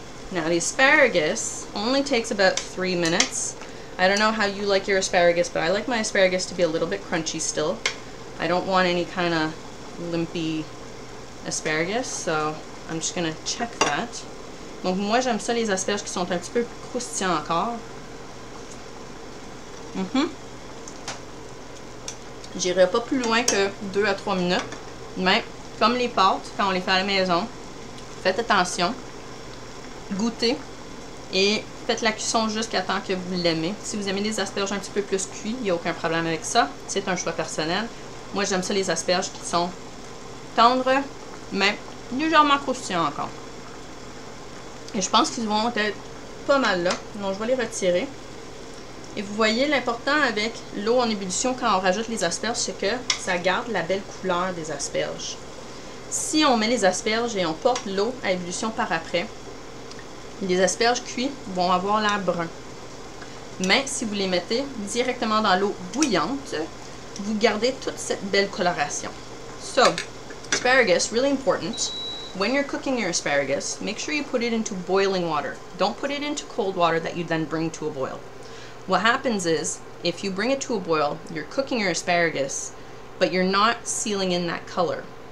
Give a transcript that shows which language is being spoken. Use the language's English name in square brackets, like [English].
[English] Now the asparagus only takes about 3 minutes. I don't know how you like your asparagus, but I like my asparagus to be a little bit crunchy still. I don't want any kind of limpy asparagus, so I'm just going to check that. [French] Donc moi j'aime ça les asperges qui sont un petit peu plus croustillants encore. J'irai pas plus loin que 2 à 3 minutes, mais comme les pâtes, quand on les fait à la maison, faites attention, goûtez et faites la cuisson jusqu'à temps que vous l'aimez. Si vous aimez les asperges un petit peu plus cuits, il n'y a aucun problème avec ça, c'est un choix personnel. Moi j'aime ça les asperges qui sont tendres, mais légèrement croustillants encore. Et je pense qu'ils vont être pas mal là, donc je vais les retirer. Et vous voyez, l'important avec l'eau en ébullition quand on rajoute les asperges, c'est que ça garde la belle couleur des asperges. Si on met les asperges et on porte l'eau à ébullition par après, les asperges cuites vont avoir l'air brun. Mais si vous les mettez directement dans l'eau bouillante, vous gardez toute cette belle coloration. [English] So, asparagus, really important. When you're cooking your asparagus, make sure you put it into boiling water. Don't put it into cold water that you then bring to a boil. What happens is, if you bring it to a boil, you're cooking your asparagus, but you're not sealing in that color.